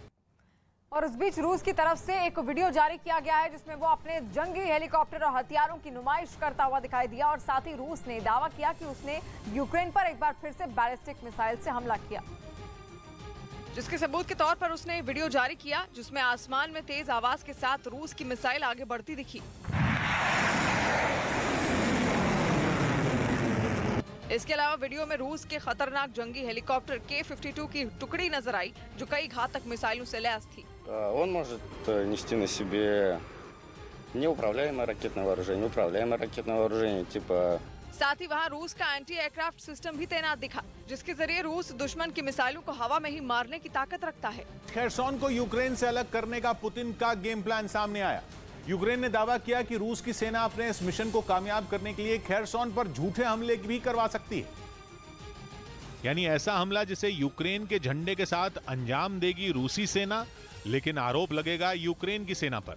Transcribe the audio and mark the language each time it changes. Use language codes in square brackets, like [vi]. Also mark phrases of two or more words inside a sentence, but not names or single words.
[hi] और इस बीच रूस की तरफ से एक वीडियो जारी किया गया है जिसमें वो अपने जंगी हेलीकॉप्टर और हथियारों की नुमाइश करता हुआ दिखाई दिया और साथ ही रूस ने दावा किया कि उसने यूक्रेन पर एक बार फिर से [en] ballistic missile [hi] से हमला किया, जिसके सबूत के तौर पर उसने वीडियो जारी किया जिसमें आसमान में तेज आवाज के साथ रूस की मिसाइल आगे बढ़ती दिखी। इसके अलावा वीडियो में रूस के खतरनाक जंगी हेलीकॉप्टर K-52 की टुकड़ी नजर आई जो कई घातक मिसाइलों से लैस थी। [ru] Он может нести на себе неуправляемое ракетное вооружение, типа। [hi] साथ ही वहाँ रूस का [en] anti aircraft system [hi] भी तैनात दिखा, जिसके जरिए रूस दुश्मन की मिसाइलों को हवा में ही मारने की ताकत रखता है। खेरसोन को यूक्रेन से अलग करने का पुतिन का [en] game plan [hi] सामने आया। यूक्रेन ने दावा किया कि रूस की सेना अपने इस मिशन को कामयाब करने के लिए खेरसोन पर झूठे हमले भी करवा सकती है, यानी ऐसा हमला जिसे यूक्रेन के झंडे के साथ अंजाम देगी रूसी सेना, लेकिन आरोप लगेगा यूक्रेन की सेना पर।